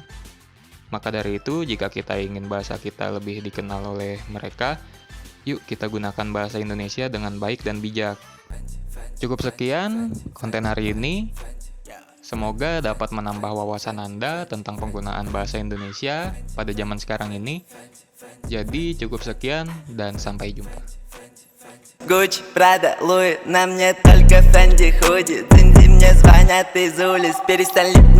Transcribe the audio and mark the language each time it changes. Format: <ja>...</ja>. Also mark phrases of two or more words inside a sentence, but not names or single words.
<id>Maka dari itu, jika kita ingin bahasa kita lebih dikenal oleh mereka, yuk kita gunakan bahasa Indonesia dengan baik dan bijak. Cukup sekian konten hari ini. Semoga dapat menambah wawasan Anda tentang penggunaan bahasa Indonesia pada zaman sekarang ini. Jadi cukup sekian dan sampai jumpa.</id> <ru>Гуччи, Прада, Луи, на мне только Фенди худи. Динди, мне звонят из улиц, перестань липнуть.</ru>